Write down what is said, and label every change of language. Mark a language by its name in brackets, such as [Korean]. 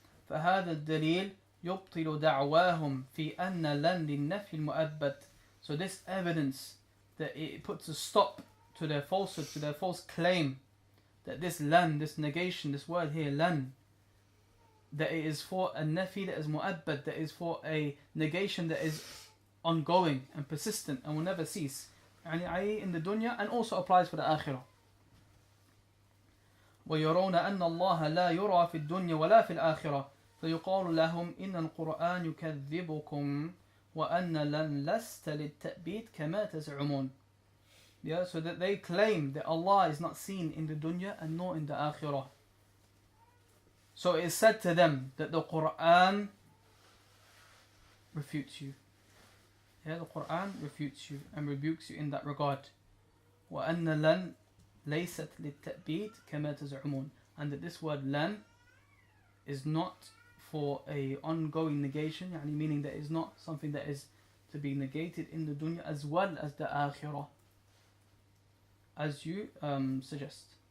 [Arabic] فهذا الدليل يبطل دعواهم في أن لن للنفي المؤبد, [English] so this evidence that it puts a stop to their falsehood, to their false claim, that this lan, this negation, this word here lan, that it is for a nafi that is mu'abbad, that is for a negation that is ongoing and persistent and will never cease, يعني in the dunya, and also applies for the akhirah. [Arabic] ويرون أن الله لا يرى في الدنيا ولا في الآخرة فيقال لهم إن القرآن يكذبكم وأن لن لست للتأبيد كما تزعمون. [English] Yeah, so that they claim that Allah is not seen in the dunya and nor in the akhirah. So it is said to them that the Quran refutes you. Yeah, the Quran refutes you and rebukes you in that regard. [Arabic] وَأَنَّ لَن لَيْسَتْ لِلتَّأْبِيدِ كَمَا تَزْعُمُونَ, [English] and that this word lan is not for a ongoing negation, يعني meaning that is not something that is to be negated in the dunya as well as the akhirah, as you suggest.